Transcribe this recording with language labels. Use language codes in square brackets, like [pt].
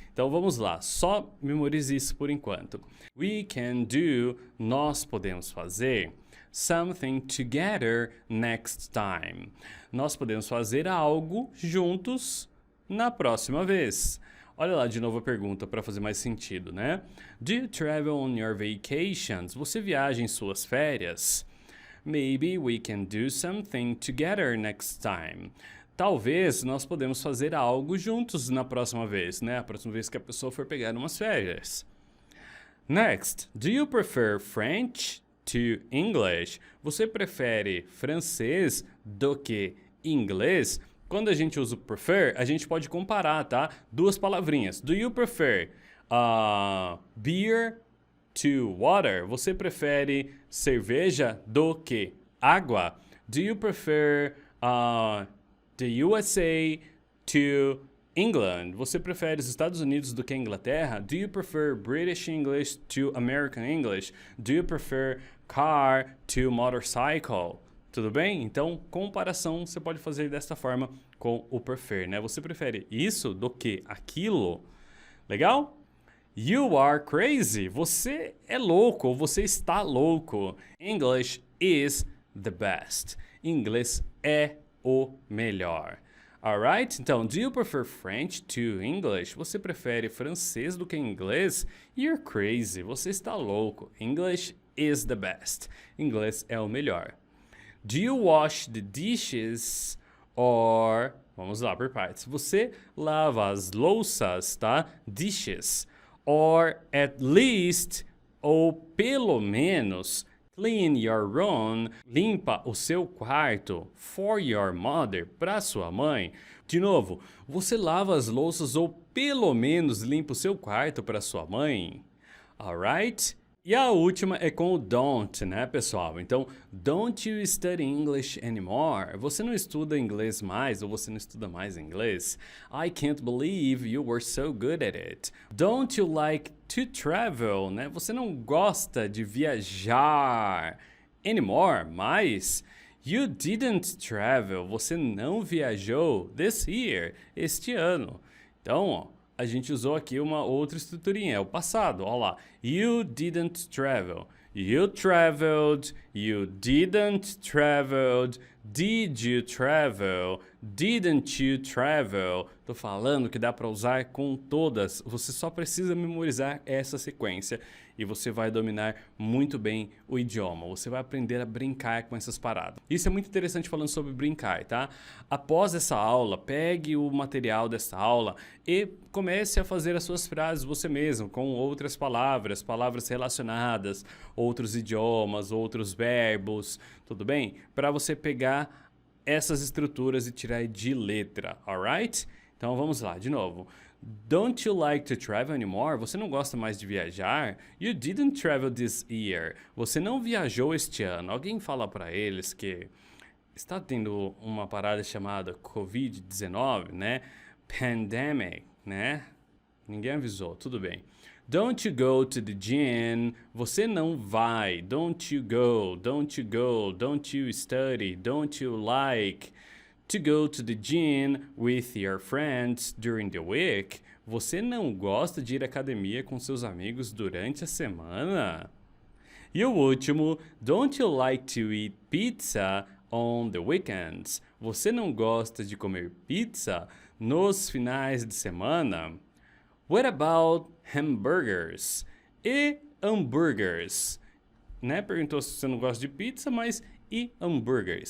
[pt] Então vamos lá, só memorize isso por enquanto. [en] We can do, [pt] nós podemos fazer, [en] something together next time. [pt] Nós podemos fazer algo juntos na próxima vez. Olha lá de novo a pergunta para fazer mais sentido, né? [en] Do you travel on your vacations? [pt] Você viaja em suas férias? [en] Maybe we can do something together next time. [pt] Talvez nós podemos fazer algo juntos na próxima vez, né? A próxima vez que a pessoa for pegar umas férias. [en] Next, do you prefer French to English? [pt] Você prefere francês do que inglês? Quando a gente usa o prefer, a gente pode comparar, tá? Duas palavrinhas. [en] Do you prefer beer to water? [pt] Você prefere cerveja do que água? [en] Do you prefer the USA to England? [pt] Você prefere os Estados Unidos do que a Inglaterra? [en] Do you prefer British English to American English? Do you prefer car to motorcycle? [pt] Tudo bem? Então, comparação você pode fazer desta forma com o prefer, né? Você prefere isso do que aquilo? Legal? [en] You are crazy. [pt] Você é louco, ou você está louco. [en] English is the best. [pt] Inglês é o melhor. [en] Alright? Então, do you prefer French to English? [pt] Você prefere francês do que inglês? [en] You're crazy. [pt] Você está louco. [en] English is the best. [pt] Inglês é o melhor. [en] Do you wash the dishes or... [pt] Vamos lá por partes. Você lava as louças, tá? Dishes. [en] Or at least, [pt] ou pelo menos, [en] clean your room, [pt] limpa o seu quarto, [en] for your mother, [pt] para sua mãe. De novo, você lava as louças ou pelo menos limpa o seu quarto para sua mãe. Alright? E a última é com o don't, né, pessoal? [en] Então, don't you study English anymore? [pt] Você não estuda inglês mais ou você não estuda mais inglês? [en] I can't believe you were so good at it. Don't you like to travel, [pt] né? Você não gosta de viajar anymore, mais? [en] You didn't travel. [pt] Você não viajou [en] this year, [pt] este ano. Então, ó, a gente usou aqui uma outra estruturinha, é o passado, olha lá. [en] You didn't travel. You traveled. You didn't traveled. Did you travel? Didn't you travel? [pt] Tô falando que dá para usar com todas. Você só precisa memorizar essa sequência e você vai dominar muito bem o idioma. Você vai aprender a brincar com essas paradas. Isso é muito interessante falando sobre brincar, tá? Após essa aula, pegue o material dessa aula e comece a fazer as suas frases você mesmo, com outras palavras, palavras relacionadas, outros idiomas, outros verbos, tudo bem? Para você pegar essas estruturas e tirar de letra, alright? Então vamos lá, de novo. [en] Don't you like to travel anymore? [pt] Você não gosta mais de viajar? [en] You didn't travel this year. [pt] Você não viajou este ano. Alguém fala para eles que está tendo uma parada chamada COVID-19, né? Pandemic, né? Ninguém avisou, tudo bem. [en] Don't you go to the gym? [pt] Você não vai. [en] Don't you go? Don't you go? Don't you study? Don't you like to go to the gym with your friends during the week? [pt] Você não gosta de ir à academia com seus amigos durante a semana? E o último, [en] don't you like to eat pizza on the weekends? [pt] Você não gosta de comer pizza nos finais de semana? [en] What about hamburgers? [pt] E hambúrgueres? Né? Perguntou se você não gosta de pizza, mas e hambúrgueres?